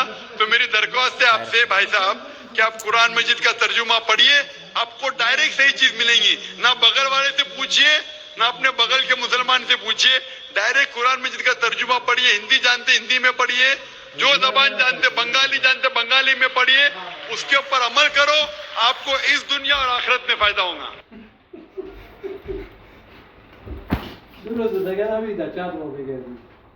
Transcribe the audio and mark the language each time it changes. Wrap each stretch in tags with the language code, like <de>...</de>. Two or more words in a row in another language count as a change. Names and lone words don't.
<ur>تو میری درخواست ہے آپ سے بھائی صاحب کہ آپ قرآن مجید کا ترجمہ پڑھیے، آپ کو ڈائریکٹ صحیح چیز ملیں گی. نہ بغل والے سے پوچھیے، نہ اپنے بغل کے مسلمان سے پوچھیے، ڈائریکٹ قرآن مجید کا ترجمہ پڑھیے. ہندی جانتے ہندی میں پڑھیے، جو زبان جانتے بنگالی جانتے بنگالی میں پڑھیے، اس کے اوپر عمل کرو. آپ کو اس دنیا اور آخرت میں فائدہ ہوگا. Durun da gel abi de çarpma bir geldi.</ur>